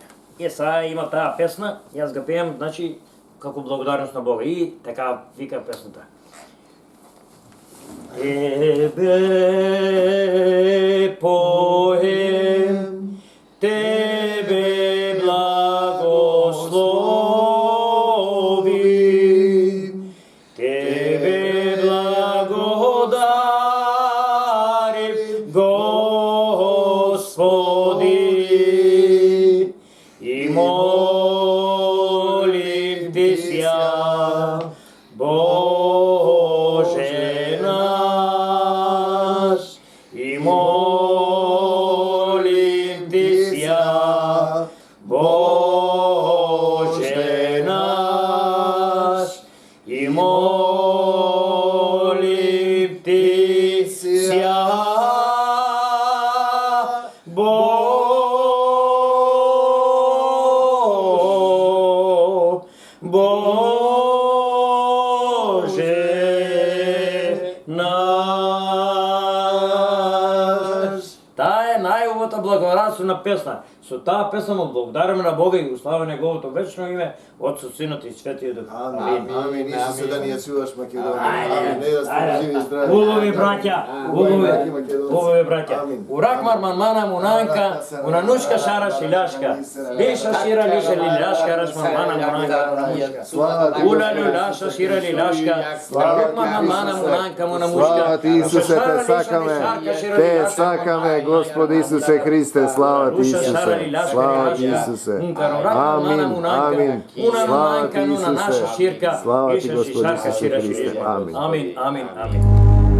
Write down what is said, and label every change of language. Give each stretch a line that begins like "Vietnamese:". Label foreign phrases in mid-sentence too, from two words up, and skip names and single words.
Macedonian: И сега има таа песна, и аз го пеем, значи, како благодарност на Бога. И така вика песната.
Church Slavic: Тебе поем, тебе благословим, тебе благодарим, Господи, и молим Ти ся, Боже наш, и молим Ти ся, Боже наш, и молим Ти ся, Боже Боже наш.
Macedonian: Таа е најубавата благодарствена песна. Со таа песна му благодариме на Бога и го славиме неговото вечно име, Отцот, Синот и Светиот Дух. Амин. Амин. Исусе, да ни ја чуваш Македонија. Амин. Не да сте живи и здрави. Убави браќа, убави браќа. Урак мармана мунанка, унанушка шара шиляшка. Биша шира лиша лиляшка, раш мармана мунанка. Ула люляша шира лиляшка. Урак мармана мунанка мунамушка. Слава ти, Исусе, те сакаме. Те сакаме, Господи Исусе Христе, слава ти, Исусе. Слава ти, Исусе. Амин. Амин. Слава ти, Исусе. Слава ти, Господи Исусе Христе. Амин. Амин, амин, амин.